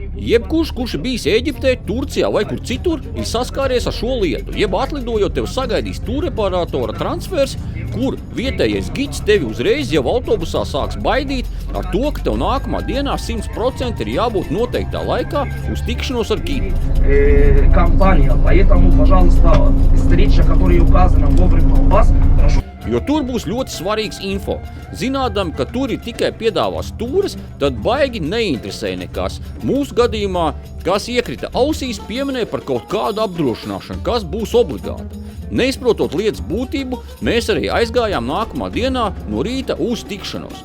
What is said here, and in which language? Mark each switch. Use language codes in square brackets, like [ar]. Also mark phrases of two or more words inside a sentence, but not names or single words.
[lv] Jebkurš, kurš ir bijis Ēģiptē, Turcijā vai kur citur, ir saskāries ar šo lietu. Jeb atlidojot tev sagaidīs tūreparatora transfers, kur vietējais gids tevi uzreiz jau autobusā sāks baidīt ar to, ka tev nākamā dienā 100% ir jābūt noteiktā laikā uz tikšanos ar gidu. [ru] Компания, поэтому, пожалуйста, встреча, которая указана вовремя у вас, прошу. [lv] Jo tur būs ļoti svarīgs info. Zinādam, ka tur ir tikai piedāvās tūres, tad baigi neinteresē nekas. Mūsu gadījumā, kas iekrita ausīs, pieminēja par kaut kādu apdrošināšanu, kas būs obligāta. Neizprotot lietas būtību, mēs arī aizgājām nākamā dienā no rīta uz tikšanos.